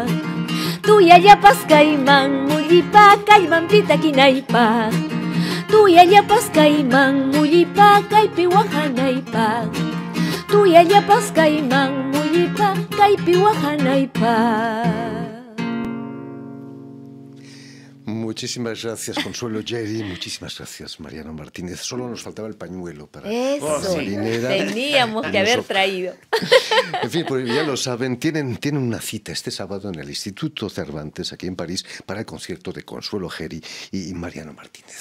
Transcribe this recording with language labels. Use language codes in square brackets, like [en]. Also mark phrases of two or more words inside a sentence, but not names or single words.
[qu] Tuyallapas kayman mullipa kaymanpi takinaypaq. Tuyallapas kayman mullipa kaypi wahanaypaq. Tuyallapas kayman mullipa maypi wahanaypa. [es] Muchísimas gracias, Consuelo Jerry. Muchísimas gracias, Mariano Martínez. Solo nos faltaba el pañuelo para Eso, la marinera. teníamos que haber traído. En fin, pues ya lo saben, tienen una cita este sábado en el Instituto Cervantes, aquí en París, para el concierto de Consuelo Jerry y Mariano Martínez.